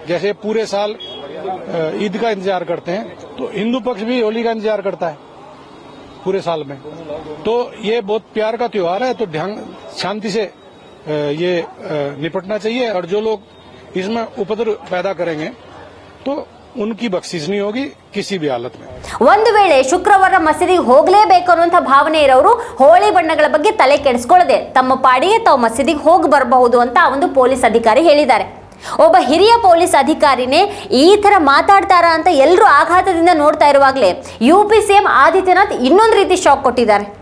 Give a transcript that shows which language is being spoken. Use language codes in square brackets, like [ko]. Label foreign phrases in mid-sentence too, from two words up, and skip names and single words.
[hi] जैसे पूरे साल ईद का इंतजार करते हैं तो हिंदू पक्ष भी होली का इंतजार करता है पूरे साल में. तो ये बहुत प्यार का त्योहार है, तो ध्यान शांति से ये निपटना चाहिए. और जो लोग इसमें उपद्रव पैदा करेंगे तो उनकी बख्शिश नहीं होगी किसी भी हालत में. [kn] ಒಂದು ವೇಳೆ ಶುಕ್ರವಾರ ಮಸೀದಿಗೆ ಹೋಗಲೇಬೇಕು ಅನ್ನುವಂಥ ಭಾವನೆ ಇರೋರು ಹೋಳಿ ಬಣ್ಣಗಳ ಬಗ್ಗೆ ತಲೆ ಕೆಡಿಸ್ಕೊಳ್ಳದೆ ತಮ್ಮ ಪಾಡಿಗೆ ತಾವು ಮಸೀದಿಗೆ ಹೋಗಿ ಬರಬಹುದು ಅಂತ ಒಂದು ಪೊಲೀಸ್ ಅಧಿಕಾರಿ ಹೇಳಿದ್ದಾರೆ. ಒಬ್ಬ ಹಿರಿಯ ಪೊಲೀಸ್ ಅಧಿಕಾರಿನೇ ಈ ತರ ಮಾತಾಡ್ತಾರ ಅಂತ ಎಲ್ಲರೂ ಆಘಾತದಿಂದ ನೋಡ್ತಾ ಇರುವಾಗಲೇ ಯುಪಿ ಸಿಎಂ ಆದಿತ್ಯನಾಥ್ ಇನ್ನೊಂದು ರೀತಿ ಶಾಕ್ ಕೊಟ್ಟಿದ್ದಾರೆ.